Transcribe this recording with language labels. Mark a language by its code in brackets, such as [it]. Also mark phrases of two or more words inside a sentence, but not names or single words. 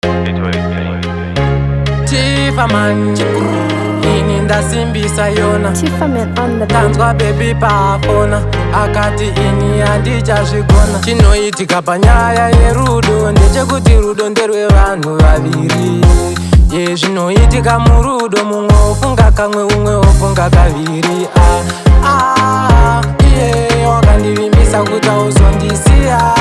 [sn] Tifa man, ini ndasimbisa yona. [en] Tifa man on the [sn] Tanzwa baby pafona, akati ini andichazvigona. Chinoitika panyaya yerudo, ndechekuti rudo nderwevanhu vaviri. Zvinoitika murudo, mumwe ofunga kamwe umwe ofunga kaviri. Wakandivimbisa kuti uzondisiya.